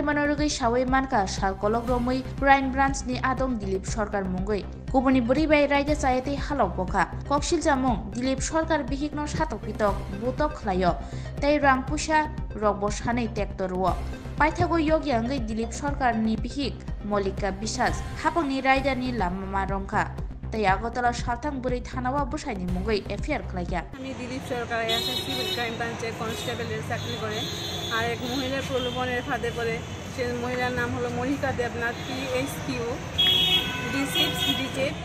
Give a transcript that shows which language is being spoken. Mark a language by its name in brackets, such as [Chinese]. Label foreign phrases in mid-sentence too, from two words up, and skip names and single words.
[Kok Borok] mano rugai sawai manka sal kolok romui crime branch ni adom dilip sarkar mungoi kubuni beri bai raija sayate halok boka koksil jamung dilip sarkar bihik no satok pitok butok khlayo tai rangpusa rokbo sanai tractor wo paithago yogi angai dilip sarkar ni bihik molika bisas hapangni raija ni lama rongkha তাই আগতলা সালতাং বুড়ি থানাওয়া বসাইনি মুগই এফআইআর খাইয়া [Bangla] আমি দিলীপ সরকার আছে সিভিল ক্রাইম ব্রাঞ্চে কনস্টেবলের চাকরি করে আর এক মহিলার প্রলোভনের ফাঁদে পড়ে সে মহিলার নাম হলো মনিকা দেবনাথ PHQ D6 D8